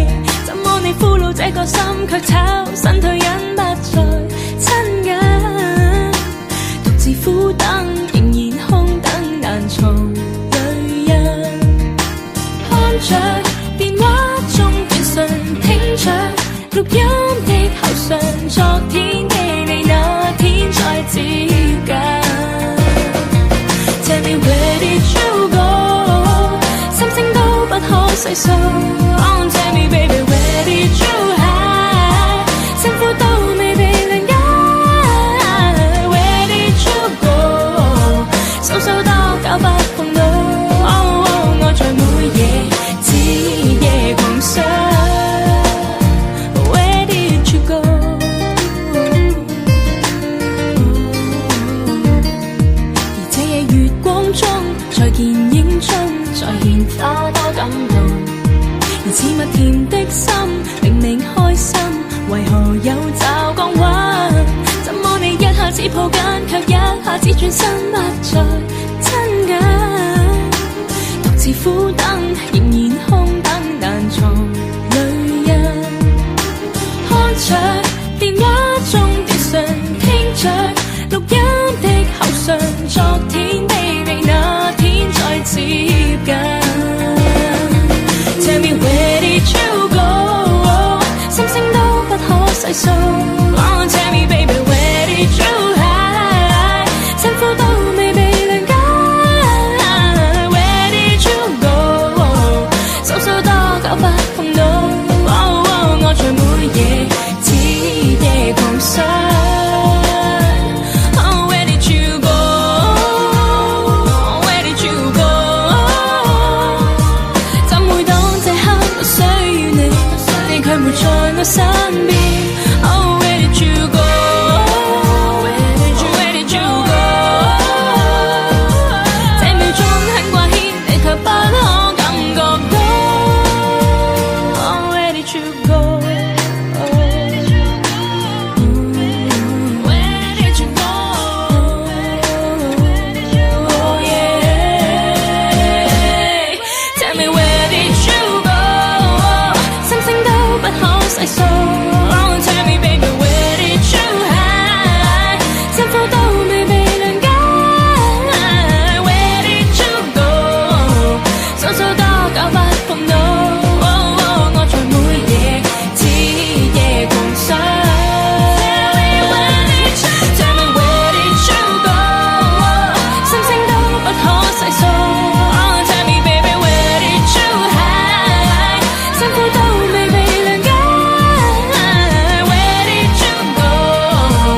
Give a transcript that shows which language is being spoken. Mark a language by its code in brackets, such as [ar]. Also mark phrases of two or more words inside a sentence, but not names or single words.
[yue] 怎麼你俘虜這個心，卻炒身退隱不再親近，獨自苦等，仍然空等難從淚印。看着電話中短信，聽着錄音的口訊，昨天的你那天再接近。 [en] Tell me where did you go？ [yue] 心聲都不可細數。 [en] Oh, tell me baby where did you hide？ [yue] 辛苦都未被諒解。 [en] Where did you go？ [yue] 數數多久不碰到。Oh, oh， 愛在每夜徹夜狂想。 [en] Where did you go？ [yue] 而這夜月光中，在電影中再現花多感動。而似蜜甜的心，明明開心，為何有驟降溫？怎麼你一下子抱緊，卻一下子轉身不再親近？獨自苦等，仍然空等難藏淚印。看着電話中短信，聽着錄音的口訊，昨天的你那天再接近。 [en] Tell me where did you go？ [yue] 心聲都不可細數。 [en] Oh, tell me baby where did you hide？ [yue] 辛苦都未被諒解。 [en] Where did you go？ [yue] 數數多久不碰到。Oh, oh， 愛在每夜徹夜狂想。 [en] Oh, where did you go？ Where did you go？ [yue] 怎會當這刻不需要你，你卻沒在我身邊。 [en] Oh, where did you go？ Where did you go？ [yue] 這秒鐘很掛牽，你卻不可感覺到。 [en] Oh, where did you go？ Where did you go？ Oh, yeah。 Tell me where did you go？ [yue] 心聲都不可細數。 [en] Oh, tell me baby where did you hide？ [yue] 辛苦都未被諒解。 [en] Where did you go？ [yue] 數數多久不碰到。Oh, oh， 愛在每夜徹夜狂想。 [en] Tell me where did you go？ [yue] 心聲都不可細數。 [en] Oh, tell me baby where did you hide？ [yue] 辛苦都未被諒解。 [en] Where did you go？